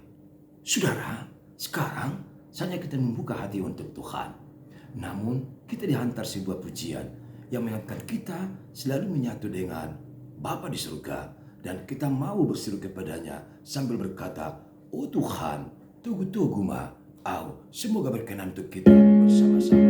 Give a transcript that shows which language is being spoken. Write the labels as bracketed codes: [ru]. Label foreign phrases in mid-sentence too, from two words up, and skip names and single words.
[id] Saudara, sekarang saatnya kita membuka hati untuk Tuhan. Namun kita dihantar sebuah pujian yang mengangkat kita selalu menyatu dengan Bapa di surga. Dan kita mau berseru kepadanya sambil berkata, "Oh Tuhan, tugu-tugu ma, au." Semoga berkenan untuk kita bersama-sama.